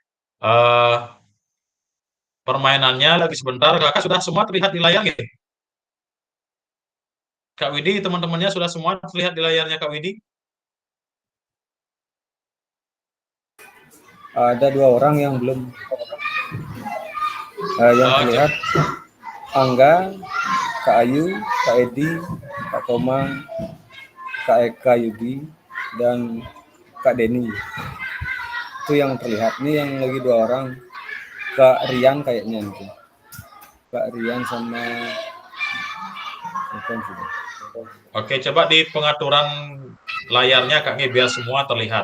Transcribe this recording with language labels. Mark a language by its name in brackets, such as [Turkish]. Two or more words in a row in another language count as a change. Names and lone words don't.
[Indonesian] Permainannya lagi sebentar. Kakak sudah semua terlihat di layar ya? Kak Widi, teman-temannya sudah semua terlihat di layarnya Kak Widi? Ada 2 orang yang belum yang terlihat. Angga, Kak Ayu, Kak Edi, Kak Komang, Kak Eka Yudi, dan Kak Denny. Itu yang terlihat. Ini yang lagi 2 orang. Kak Rian kayaknya nanti. Kak Rian sama Oke, coba di pengaturan layarnya Kak Nge, biar semua terlihat.